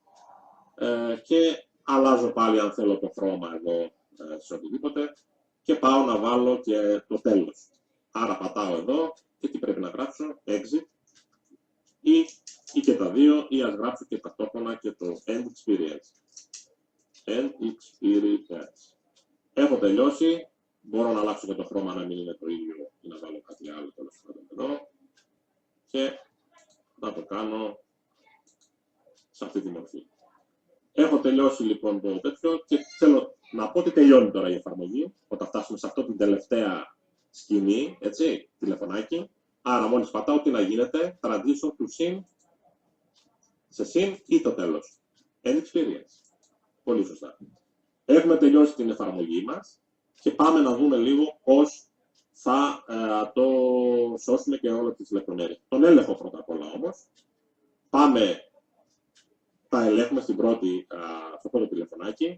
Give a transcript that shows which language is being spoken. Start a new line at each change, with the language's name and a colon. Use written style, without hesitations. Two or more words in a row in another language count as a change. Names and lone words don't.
Greek: Και αλλάζω πάλι αν θέλω το χρώμα εδώ σε οτιδήποτε. Και πάω να βάλω και το τέλος. Άρα πατάω εδώ και τι πρέπει να γράψω, exit. Ή και τα δύο, ή ας γράψω και ταυτόχρονα και το
English: end experience. End experience.
Greek: Έχω τελειώσει. Μπορώ να αλλάξω και το χρώμα να μην είναι το ίδιο ή να βάλω κάτι άλλο τέλος πάντων εδώ. Και να το κάνω σε αυτή τη μορφή. Έχω τελειώσει λοιπόν το τέτοιο και θέλω να πω ότι τελειώνει τώρα η εφαρμογή όταν φτάσουμε σε αυτό την τελευταία σκηνή, έτσι, τηλεφωνάκι. Άρα μόλις πατάω τι να γίνεται,
English: transition to scene,
Greek: σε scene ή το τέλος.
English: End experience.
Greek: Πολύ σωστά. Έχουμε τελειώσει την εφαρμογή μας και πάμε να δούμε λίγο πώς θα το σώσουμε και όλες τις λεπτομέρειες. Τον έλεγχο πρώτα απ' όλα όμως. Πάμε, τα ελέγχουμε στην στο πρώτο τηλεφωνάκι.